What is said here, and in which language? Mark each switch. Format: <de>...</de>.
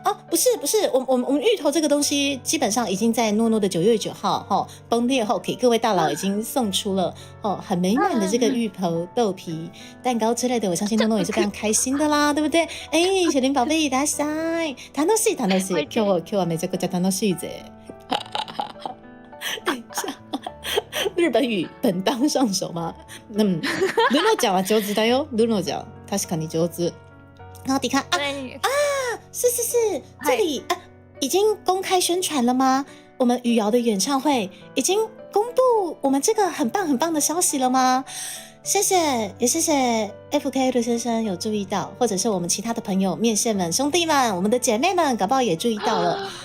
<zh>不是，我们芋头这个东西基本上已经在诺诺的9月9号崩裂后，给各位大佬已经送出了很美满的这个芋头豆皮蛋糕之类的，我相信诺诺也是非常开心的啦，对不对？</zh> <ja>小林宝贝いらっしゃい，楽しい今日はめちゃくちゃ楽しいぜ。</ja> <zh>等一下。日本语本当上手吗？</zh> <ja>ルノちゃんは上手だよ。ルノちゃん確かに上手。</ja> <zh>然后迪卡是，这里已经公开宣传了吗？我们羽瑶的演唱会已经公布我们这个很棒很棒的消息了吗？谢谢，也谢谢 FK 的先生有注意到，或者是我们其他的朋友、面线们、兄弟们、我们的姐妹们，搞不好也注意到了。</zh>